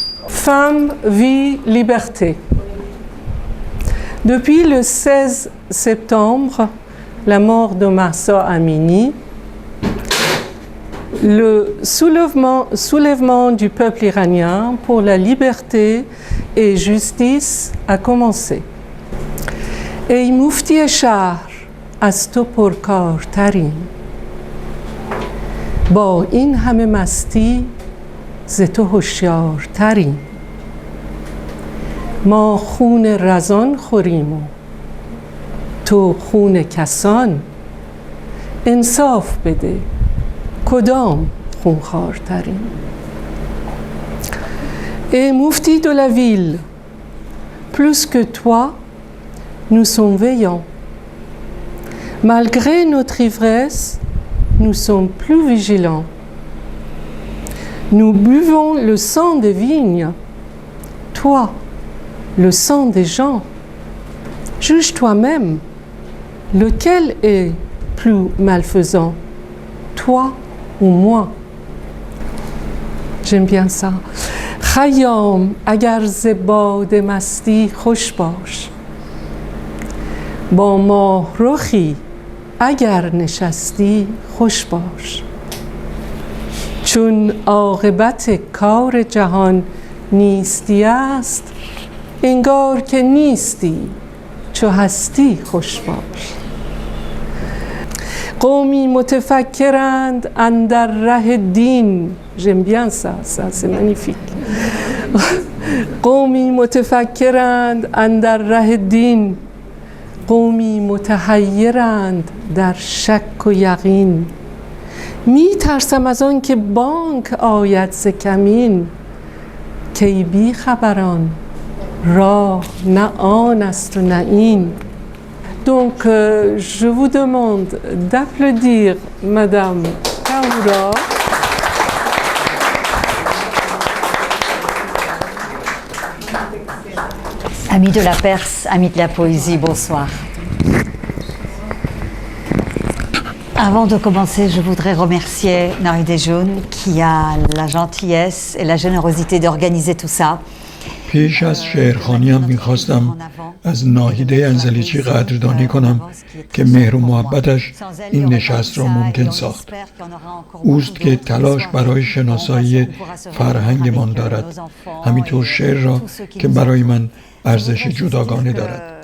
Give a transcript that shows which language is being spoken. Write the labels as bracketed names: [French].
[French] Femme, vie, liberté. Depuis le 16 septembre, la mort de Mahsa Amini, le soulèvement du peuple iranien pour la liberté et justice a commencé. [Persian] ای مفتی شهر از تو پرکارتریم، با این همه مستی ز تو هوشیارتریم. ما خون رزان خوریم و تو خون کسان، انصاف بده کدام خونخوارترین؟ [French] Et Mufti de la ville, plus que toi, nous sommes veillants. Malgré notre ivresse, nous sommes plus vigilants. Nous buvons le sang des vignes, toi, le sang des gens. Juge toi-même, lequel est plus malfaisant, toi ou moi? J'aime bien ça. [Persian] خیام اگر ز باد مستی خوش باش، با ماه رخی اگر نشستی خوش باش. چون عاقبت کار جهان نیستی است، انگار که نیستی چو هستی خوش باش. قومی متفکرند اندر ره دین. [French] J'aime bien ça, c'est magnifique. [Persian] قومی متفکرند اندر ره دین، قومی متحیرند در شک و یقین. می ترسم از آن که بانک آید ز کمین، کی بی خبران راه نه آن است و نه این. [French] Donc je vous demande d'applaudir Madame Kaoura. Amis de la Perse, amis de la poésie, bonsoir. Avant de commencer, je voudrais remercier Naride June qui a la gentillesse et la générosité d'organiser tout ça. [Persian] پیش از شعرخوانیم میخواستم از ناهیده انزلیچی قدردانی کنم که مهر و محبتش این نشست را ممکن ساخت. اوست که تلاش برای شناسایی فرهنگمان دارد، همینطور شعر را که برای من ارزش جداگانه دارد.